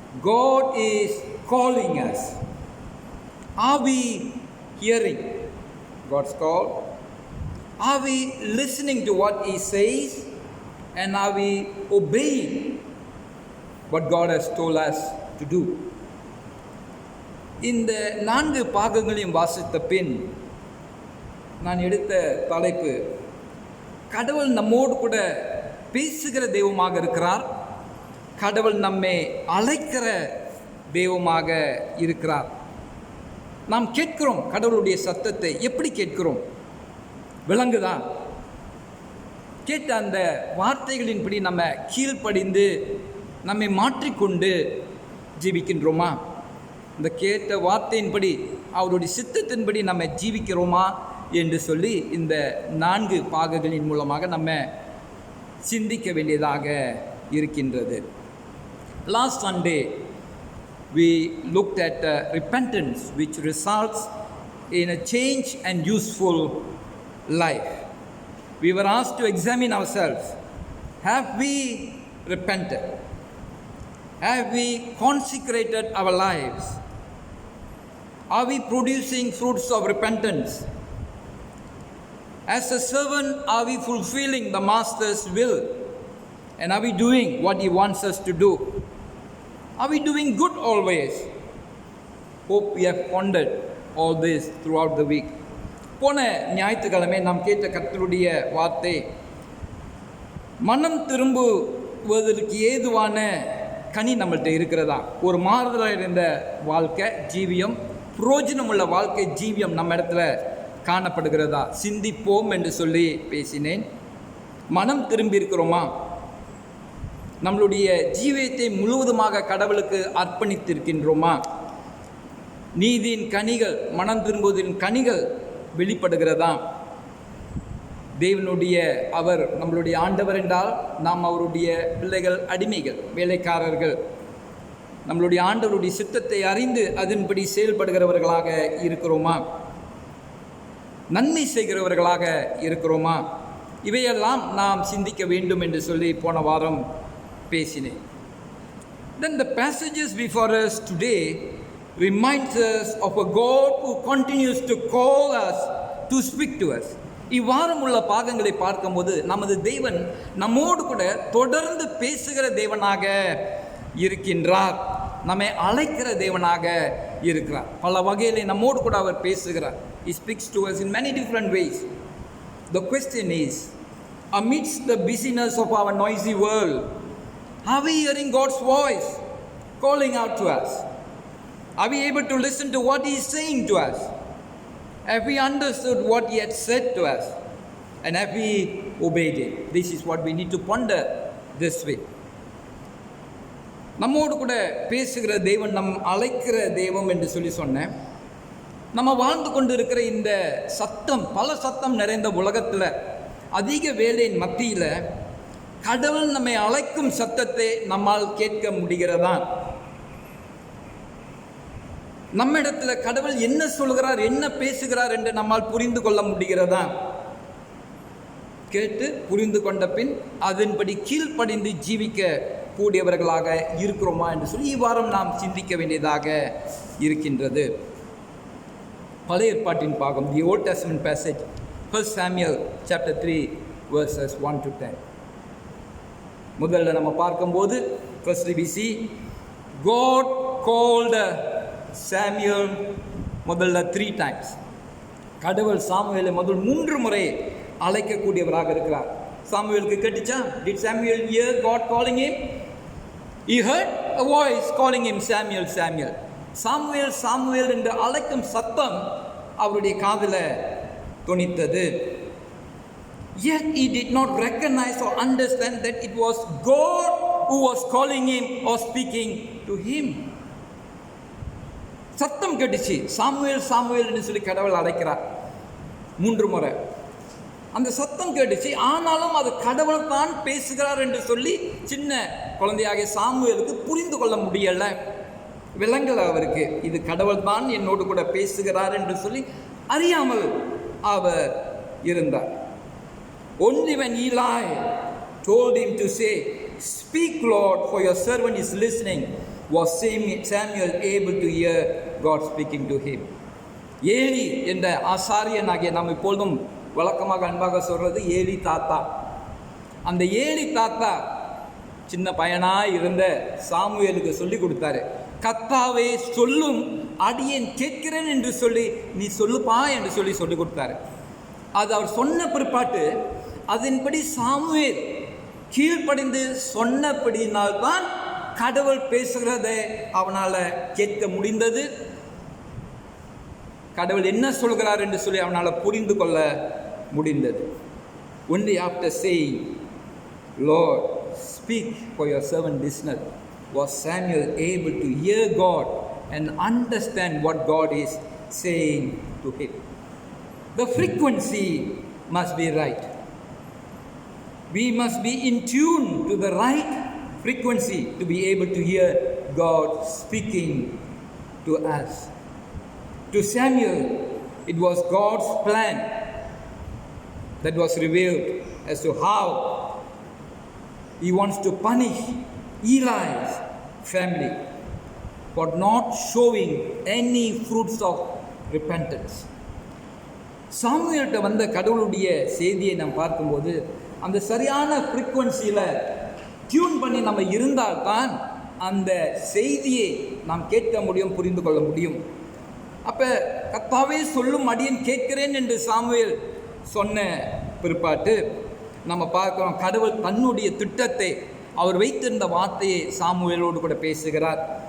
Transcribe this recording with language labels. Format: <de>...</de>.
<en>God is calling us. Are we hearing God's call? Are we listening to what He says? And are we obeying what God has told us to do?</en> <ta>இந்த 4 பாகங்களையும் வாசித்த பின் நான் எடுத்த தலைப்பு, கடவுள் நம்மோடு கூட பேசுகிற தெய்வமாக இருக்கிறார், கடவுள் நம்மை அழைக்கிற தெய்வமாக இருக்கிறார். நாம் கேட்கிறோம் கடவுளுடைய சத்தத்தை. எப்படி கேட்கிறோம்? விளங்குதா? கேட்ட அந்த வார்த்தைகளின்படி நம்ம கீழ்ப்படிந்து நம்மை மாற்றிக்கொண்டு ஜீவிக்கின்றோமா? இந்த கேட்ட வார்த்தையின்படி, அவருடைய சித்தத்தின்படி நம்ம ஜீவிக்கிறோமா என்று சொல்லி இந்த 4 பாகங்களின் மூலமாக நம்ம சிந்திக்க வேண்டியதாக இருக்கின்றது.</ta> <en>Last Sunday we looked at repentance, which results in a change and useful life. We were asked to examine ourselves. Have we repented? Have we consecrated our lives? Are we producing fruits of repentance? As a servant, are we fulfilling the Master's will? And are we doing what He wants us to do? Are we doing good always? Hope we have pondered all this throughout the week.</en> <ta>போன ஞாயிற்றுக்கிழமை நாம் கேட்ட கர்த்தருடைய வார்த்தை, மனம் திரும்புவதற்கு ஏதுவான கனி நம்மள்கிட்ட இருக்கிறதா? ஒரு மாறுதலாக இருந்த வாழ்க்கை ஜீவியம், புரோஜனமுள்ள வாழ்க்கை ஜீவியம் நம்ம இடத்துல காணப்படுகிறதா? சிந்திப்போம் என்று சொல்லி பேசினேன். மனம் திரும்பி இருக்கிறோமா? நம்மளுடைய ஜீவியத்தை முழுவதுமாக கடவுளுக்கு அர்ப்பணித்திருக்கின்றோமா? நீதியின் கனிகள், மனம் திரும்புவதின் கனிகள் வெளிப்படுகிறதா? தேவனுடைய அவர் நம்மளுடைய ஆண்டவர் என்றால் நாம் அவருடைய பிள்ளைகள், அடிமைகள், வேலைக்காரர்கள். நம்மளுடைய ஆண்டவருடைய சித்தத்தை அறிந்து அதன்படி செயல்படுகிறவர்களாக இருக்கிறோமா? நன்மை செய்கிறவர்களாக இருக்கிறோமா? இவையெல்லாம் நாம் சிந்திக்க வேண்டும் என்று சொல்லி போன வாரம் பேசினேன்.</ta> <en>Then the passages before us today reminds us of a God who continues to call us to speak to us.</en> <ta>இவ்வாரம் உள்ள பாகங்களை பார்க்கும்போது நமது தேவன் நம்மோடு கூட தொடர்ந்து பேசுகிற தேவனாக இருக்கின்றார், நம்மை அழைக்கிற தேவனாக இருக்கிறார். பல வகையில் நம்மோடு கூட அவர் பேசுகிறார்.</ta> <en>He speaks to us in many different ways. The question is, amidst the busyness of our noisy world, are we hearing God's voice calling out to us? Are we able to listen to what He is saying to us? Have we understood what He had said to us? And have we obeyed it? This is what we need to ponder this week.</en> <ta>நம்மோடு கூட பேசுகிற தேவன், நம் அழைக்கிற தெய்வம் என்று சொல்லி சொன்னேன். நம்ம வாழ்ந்து கொண்டு இருக்கிற இந்த சத்தம், பல சத்தம் நிறைந்த உலகத்தில், அதிக வேலையின் மத்தியில் கடவுள் நம்மை அழைக்கும் சத்தத்தை நம்மால் கேட்க முடிகிறதா? நம்மிடத்தில் கடவுள் என்ன சொல்கிறார், என்ன பேசுகிறார் என்று நம்மால் புரிந்து கொள்ள முடிகிறதா? கேட்டு புரிந்து கொண்ட பின் அதன்படி கீழ்ப்படிந்து ஜீவிக்க கூடியவர்களாக இருக்கிறோமா என்று சொல்லி இவ்வாரம் நாம் சிந்திக்க வேண்டியதாக இருக்கின்றது. பழைய ஏற்பாட்டின் பாகம்,</ta> <en>The Old Testament passage, 1 Samuel chapter 3 verses 1 to 10.</en> <ta>முதல்ல நம்ம பார்க்கும்போது</ta> <en>first we see God called Samuel</en> <ta>முதல்ல</ta> <en>3 times.</en> <ta>கடவுள் சாமுவேலை முதல் 3 முறை அழைக்கக்கூடியவராக இருக்கிறார். சாமுவேலுக்கு கேட்டுச்சா?</ta> <en>Did Samuel hear God calling him? He heard a voice calling him Samuel, Samuel.</en> <ta>Samuel Samuel என்று அழைக்கும் சத்தம் அவருடைய காதில் தொனித்தது.</ta> <en>Yet he did not recognize or understand that it was God who was calling him or speaking to him.</en> <ta>சத்தம் கேட்டுச்சு, Samuel Samuel என்று சொல்லி கடவுள் அழைக்கிறார் 3 முறை. அந்த சத்தம் கேட்டுச்சு, ஆனாலும் அது கடவுள் தான் பேசுகிறார் என்று சொல்லி சின்ன குழந்தையாக சாமுவேலுக்கு புரிந்து கொள்ள முடியலை, விளங்கலை அவருக்கு. இது கடவுள் தான் என்னோடு கூட பேசுகிறார் என்று சொல்லி அறியாமல் அவர் இருந்தார்.</ta> <en>Only when Eli told him to say, "Speak, Lord, for your servant is listening," was Samuel able to hear God speaking to him.</en> <ta>Eli என்ற ஆசாரியனாகிய நாம் இப்பொழுதும் வழக்கமாக அன்பாக சொல்கிறது ஏலி தாத்தா. அந்த ஏலி தாத்தா சின்ன பையனாக இருந்த சாமுவேலுக்கு சொல்லி கொடுத்தாரு. கர்த்தாவே சொல்லும், அடியேன் கேட்கிறேன் என்று சொல்லி நீ சொல்லுப்பா என்று சொல்லி சொல்லி கொடுத்தாரு. அது அவர் சொன்ன பிற்பாட்டு அதன்படி சாமுவேல் கீழ்ப்படிந்து சொன்னபடினால்தான் கடவுள் பேசுகிறதை அவனால் கேட்க முடிந்தது. கடவுள் என்ன சொல்கிறார் என்று சொல்லி அவனால் புரிந்து கொள்ள முடிந்தது.</ta> <en>Only after saying, "Lord, speak, for your servant listeneth," was Samuel able to hear God and understand what God is saying to him. The frequency must be right. We must be in tune to the right frequency to be able to hear God speaking to us. To Samuel, it was God's plan that was revealed as to how He wants to punish Eli's family for not showing any fruits of repentance.</en> <ta>சாமுவேல்கிட்ட வந்த கடவுளுடைய செய்தியை நாம் பார்க்கும்போது அந்த சரியான ஃப்ரீக்குவன்சியில் tune பண்ணி நம்ம இருந்தால்தான் அந்த செய்தியை நாம் கேட்க முடியும், புரிந்து கொள்ள முடியும். அப்போ கர்த்தாவே சொல்லும், அடியேன் கேட்கிறேன் என்று சாமுவேல் சொன்ன பிற்பாட்டு நம்ம பார்க்குறோம் கடவுள் தன்னுடைய திட்டத்தை, அவர் வைத்திருந்த வார்த்தையை சாமுவேலோடு கூட பேசுகிறார்.</ta>